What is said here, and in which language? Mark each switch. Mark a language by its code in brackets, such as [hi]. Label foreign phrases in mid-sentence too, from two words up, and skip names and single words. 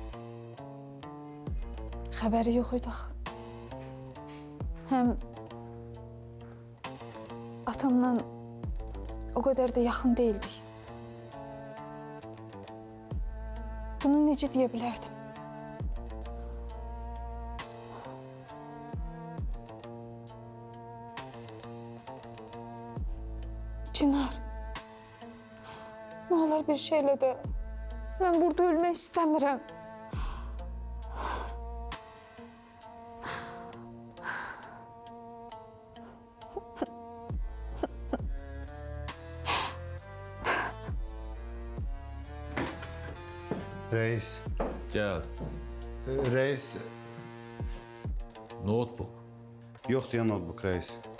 [az] Xəbəri yox idi axı. Həm atamla o qədər də yaxın değildik. Bunu necə deyə bilərdim? [tr] Çınar, ne olur bir şeyle de ben burada ölmek istemiyorum. Reis, Gel. reis, Notebook. [az] yoxdur ya notebook reis.